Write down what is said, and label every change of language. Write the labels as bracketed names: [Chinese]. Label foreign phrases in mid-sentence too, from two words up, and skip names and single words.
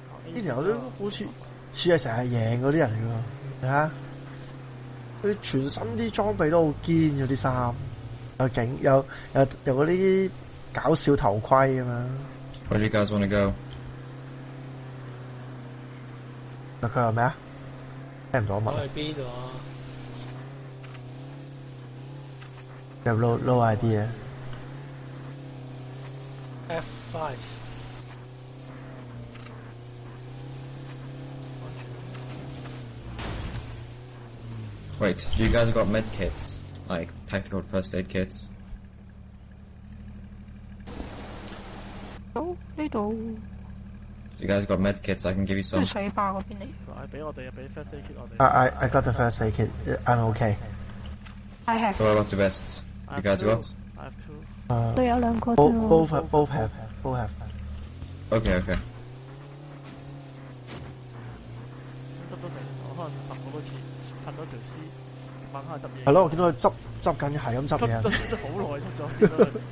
[Cantonese] 呢條都好似係成日贏嗰啲人嚟㗎，你睇下佢全身啲裝備都好堅嗰啲衫，有警有嗰啲搞笑頭盔咁樣。 [English] Where do you guys want to go? [Cantonese] 佢話咩啊？聽唔到乜？我去邊度啊？有 [English] low idea。 [Cantonese] F5 [English] Wait, do you guys got med kits? Like tactical first aid kits? [Cantonese] 好呢度 [English] You guys got med kits? I can give you [Cantonese] 都 [English] some. [Cantonese] 係水壩嗰邊嚟。俾我哋啊，俾 [English] first aid kit [Cantonese] 我哋。 [English] I got the first aid kit. I'm okay. I have So I got the vests. You guys got? I have two。 [Cantonese] 都有兩個啫 [English] Both [Cantonese] 喎。 [English] have. Okay, okay. [Cantonese] 執到成，我可能10個都似，拍咗條屍，晚黑執嘢。係咯，我見到佢執緊，係咁執嘢。執好耐執咗，見到佢。